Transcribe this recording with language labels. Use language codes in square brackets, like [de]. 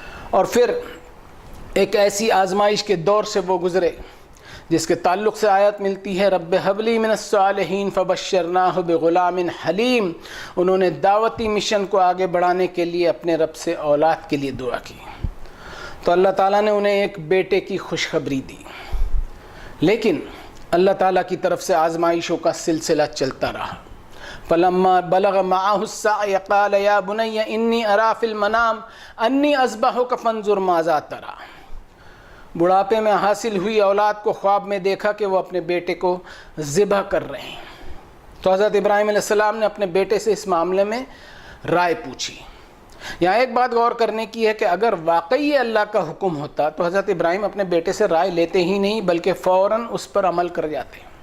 [ur] اور پھر ایک ایسی آزمائش کے دور سے وہ گزرے جس کے تعلق سے آیت ملتی ہے [ar] رب حبلی من الصالحین فبشرناہ بغلام حلیم. [ur] انہوں نے دعوتی مشن کو آگے بڑھانے کے لیے اپنے رب سے اولاد کے لیے دعا کی تو اللہ تعالیٰ نے انہیں ایک بیٹے کی خوشخبری دی. لیکن اللہ تعالیٰ کی طرف سے آزمائشوں کا سلسلہ چلتا رہا. [ar] فلما بلغ معه السعي قال يا بني إني أرى في المنام أني أذبحك فانظر ماذا ترى. [ur] بڑھاپے میں حاصل ہوئی اولاد کو خواب میں دیکھا کہ وہ اپنے بیٹے کو ذبح کر رہے ہیں. تو حضرت ابراہیم علیہ السلام نے اپنے بیٹے سے اس معاملے میں رائے پوچھی. یہاں ایک بات غور کرنے کی ہے کہ اگر واقعی یہ اللہ کا حکم ہوتا تو حضرت ابراہیم اپنے بیٹے سے رائے لیتے ہی نہیں بلکہ فوراً اس پر عمل کر جاتے.